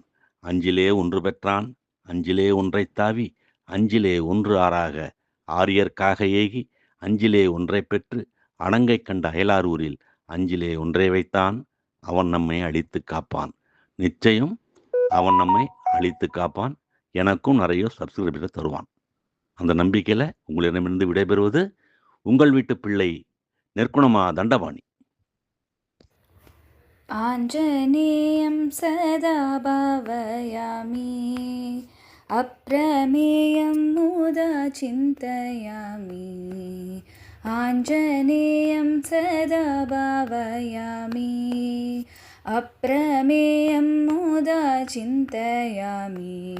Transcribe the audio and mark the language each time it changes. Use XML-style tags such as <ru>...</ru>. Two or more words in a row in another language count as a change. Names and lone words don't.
<ta>"அஞ்சிலே ஒன்று பெற்றான், அஞ்சிலே ஒன்றைத் தாவி, அஞ்சிலே ஒன்று ஆறாக, ஆரியர்க்காக ஏகி, அஞ்சிலே ஒன்றைப் பெற்று, அணங்கைக் கண்ட அயலார் ஊரில், அஞ்சிலே ஒன்றை வைத்தான், அவன் நம்மை அழித்துக் காப்பான்." நிச்சயம் அவன் நம்மை அழித்துக் காப்பான். எனக்கும் நிறைய சப்ஸ்கிரைபரை தருவான். அந்த நம்பிக்கையில உங்களிடமிருந்து விடைபெறுவது உங்கள் வீட்டு பிள்ளை நெற்குணமா தண்டபாணி.</ta> <sa>आञ्जनेयं सदा भावयामि, अप्रमेयं मुदा चिन्तयामि। आञ्जनेयं सदा भावयामि, अप्रमेयं मुदा चिन्तयामि।</sa>